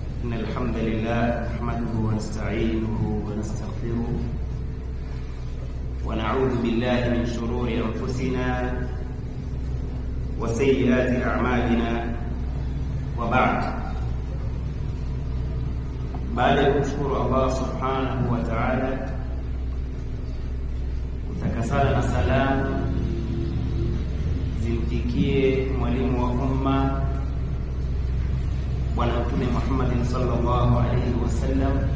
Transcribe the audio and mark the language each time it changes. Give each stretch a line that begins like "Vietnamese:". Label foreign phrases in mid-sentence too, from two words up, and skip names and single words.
Arabic: إن الحمد لله نحمده ونستعينه ونستغفره ونعوذ بالله من شرور أنفسنا وسيئات أعمالنا وبعد.
Swahili: Baada ya kumshukuru Allah
Arabic: سبحانه وتعالى,
Swahili: kutakasana na salamu zimfikie mwalimu wa umma Bwana Mtume Muhammad
Arabic: صلى الله عليه وسلم.